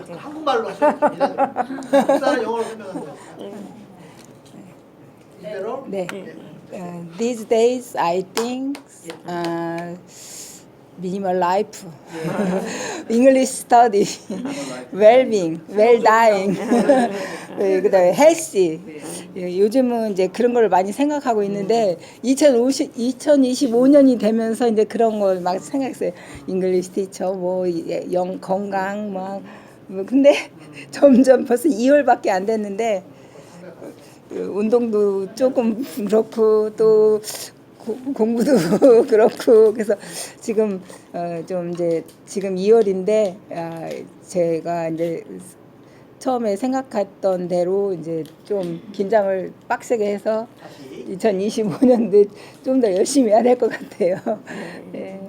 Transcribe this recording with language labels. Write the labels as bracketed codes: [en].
[ko] 한국말로 하시면 됩니다. 국사는 영어로 설명하세요. 이대로. 네. [en] These days I think minimal life, English study, well-being, well-dying, [ko] 그다음에 [en] healthy. [ko] 요즘은 이제 그런 걸 많이 생각하고 있는데 2025년이 되면서 이제 그런 걸 막 생각했어요. [en] English teacher, [ko] 뭐 건강, 뭐 근데 점점 벌써 2월밖에 안 됐는데 운동도 조금 그렇고 또 공부도 그렇고 그래서 지금 좀 이제 지금 2월인데 제가 이제 처음에 생각했던 대로 이제 좀 긴장을 빡세게 해서 2025년도 좀 더 열심히 해야 될 것 같아요. 네.